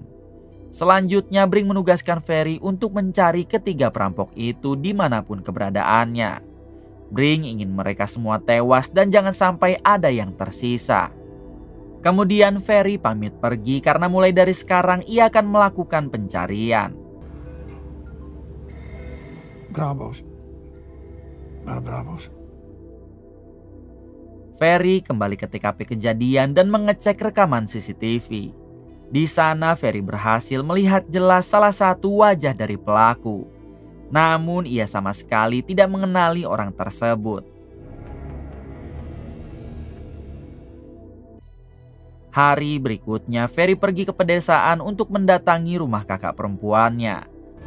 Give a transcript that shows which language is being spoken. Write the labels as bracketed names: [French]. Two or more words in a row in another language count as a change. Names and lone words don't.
[Indonesian] Selanjutnya Brink menugaskan Ferry untuk mencari ketiga perampok itu dimanapun keberadaannya. Brink ingin mereka semua tewas dan jangan sampai ada yang tersisa. Kemudian Ferry pamit pergi karena mulai dari sekarang ia akan melakukan pencarian. [Dutch] Brabo's. Waar de Brabo's? [Indonesian] Ferry kembali ke TKP kejadian dan mengecek rekaman CCTV. Di sana Ferry berhasil melihat jelas salah satu wajah dari pelaku. Namun ia sama sekali tidak mengenali orang tersebut. Hari berikutnya Ferry pergi ke pedesaan untuk mendatangi rumah kakak perempuannya.